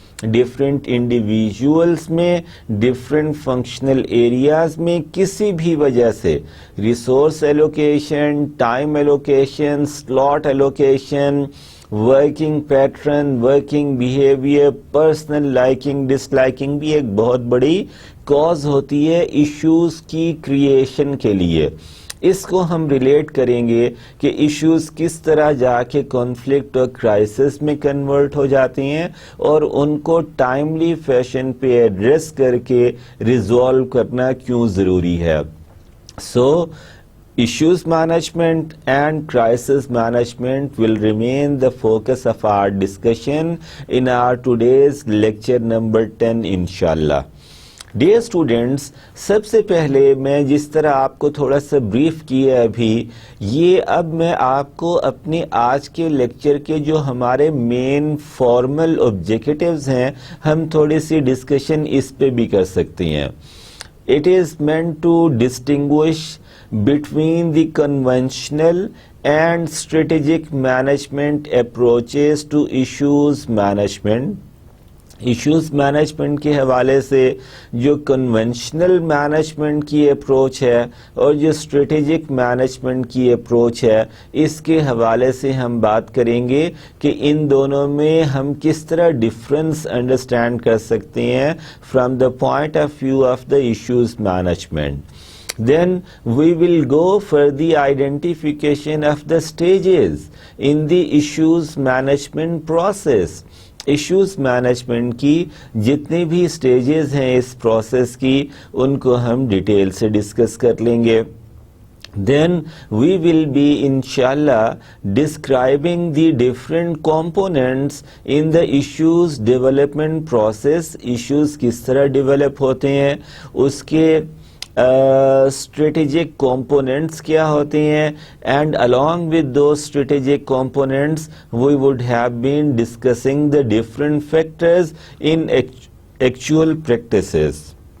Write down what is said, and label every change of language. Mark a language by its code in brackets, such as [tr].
[ur] Different individuals میں، different functional areas میں کسی بھی وجہ سے resource allocation, time allocation, slot allocation, working pattern, working behaviour, personal liking ڈس لائکنگ بھی ایک بہت بڑی کاز ہوتی ہے ایشوز کی کریشن کے لیے. اس کو ہم ریلیٹ کریں گے کہ ایشوز کس طرح جا کے کانفلکٹ اور کرائسس میں کنورٹ ہو جاتے ہیں اور ان کو ٹائملی فیشن پہ ایڈریس کر کے ریزالو کرنا کیوں ضروری ہے. سو [en] issues management and crisis management will remain the focus of our discussion in our today's lecture number 10 inshallah. Dear students, [ur] سب سے پہلے میں جس طرح آپ کو تھوڑا سا بریف کیا ابھی، یہ اب میں آپ کو اپنے آج کے لیکچر کے جو ہمارے مین فارمل آبجیکٹیوز ہیں، ہم تھوڑی سی ڈسکشن اس پہ بھی کر سکتے ہیں. [en] It is meant to distinguish between the conventional and strategic management approaches to issues management. [ur] Issues management کے حوالے سے جو کنونشنل مینجمنٹ کی اپروچ ہے اور جو اسٹریٹجک مینجمنٹ کی اپروچ ہے، اس کے حوالے سے ہم بات کریں گے کہ ان دونوں میں ہم کس طرح ڈفرنس انڈرسٹینڈ کر سکتے ہیں [en] From the point of view of the issues management. Then we will go for the identification of the stages in the issues management process. [ur] Issues management کی جتنی بھی سٹیجز ہیں اس پروسیس کی، ان کو ہم ڈیٹیل سے ڈسکس کر لیں گے. [en] Then we will be inshallah describing the different components in the issues development process. [ur] Issues کس طرح ڈیولپ ہوتے ہیں، [en] اس کے strategic components کیا ہوتے ہیں، and along with those strategic components we would have been discussing the different factors in actual practices.